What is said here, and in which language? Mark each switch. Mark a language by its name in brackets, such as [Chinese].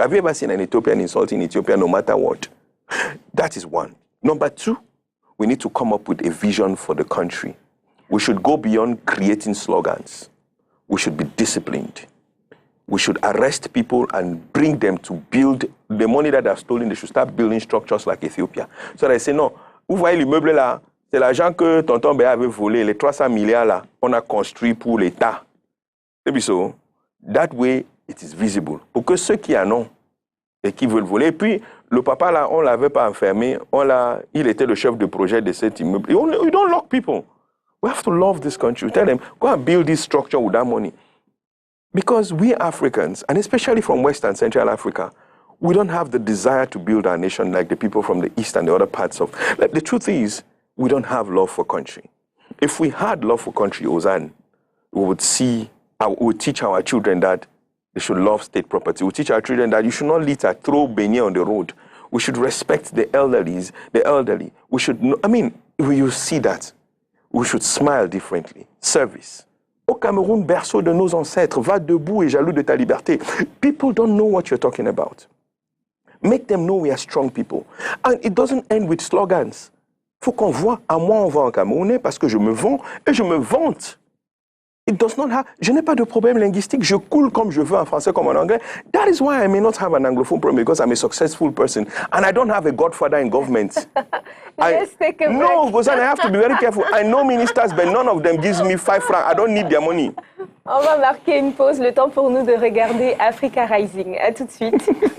[English] Have you ever seen an Ethiopian insulting Ethiopia no matter what? That is one. Number two, we need to come up with a vision for the country. We should go beyond creating slogans. We should be disciplined. We should arrest people and bring them to build the money that they've stolen. They should start building structures like Ethiopia. [French] So they say, non, vous voyez l'immeuble là, c'est l'argent que tonton Béa avait volé, les 300 milliards là, on a construit pour l'État. Et puis [English] so, that way, it is visible. [French] Pour que ceux qui en ont et qui veulent voler, et puis le papa là, on ne l'avait pas enfermé, il était le chef de projet de cet immeuble. [English] You don't lock people. We have to love this country. We tell them, go and build this structure with that money. Because we Africans, and especially from West and Central Africa, we don't have the desire to build our nation like the people from the East and the other parts of... Like, the truth is, we don't have love for country. If we had love for country, Ozan, we would teach our children that they should love state property. We would teach our children that you should not litter, throw beignet on the road. We should respect the elderly. We should, you see that. We should smile differently. Service. [French] Au Cameroun, berceau de nos ancêtres, va debout et jaloux de ta liberté. [English] People don't know what you're talking about. Make them know we are strong people. And it doesn't end with slogans. [French] Il faut qu'on voit, à moi on va en Camerounais parce que je me vends et je me vante. [English] It does not have, [French] je n'ai pas de problème linguistique, je coule comme je veux en français comme en anglais. [English] That is why I may not have an Anglophone problem because I'm a successful person and I don't have a godfather in government. Let's take a break. No, because I have to be very careful. I know ministers, but none of them gives me 5 francs. I don't need their money. [French] On va marquer une pause, le temps pour nous de regarder Africa Rising. À tout de suite.